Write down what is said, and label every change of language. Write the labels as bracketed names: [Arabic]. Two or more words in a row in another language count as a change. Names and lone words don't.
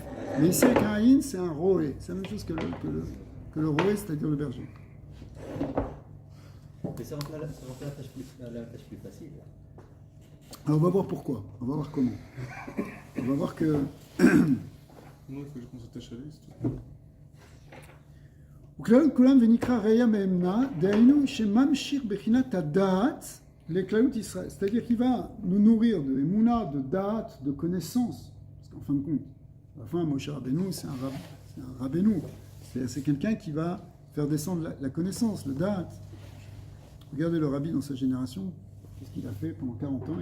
[French] Mais ici, avec un Aïn, c'est un Roé. C'est la même chose que le Roé, c'est-à-dire le berger. Mais ça rend la tâche plus facile. Alors, on va voir pourquoi. On va voir comment. On va voir que. Moi, il faut qu'on s'attache à lui, c'est tout. [Hebrew] וכלל כולם ונקרא ראיה מאמנה, דהיינו שממשיך בחינת הדעת לכללות ישראל. [French] C'est-à-dire qu'il va nous nourrir de émouna, de da'at, de connaissance. Parce qu'en fin de compte, à la fin, Moshe Rabbeinu, c'est un Rabbeinu. C'est quelqu'un qui va faire descendre la connaissance, le da'at. Regardez le rabbi dans sa génération, qu'est-ce qu'il a fait pendant 40 ans?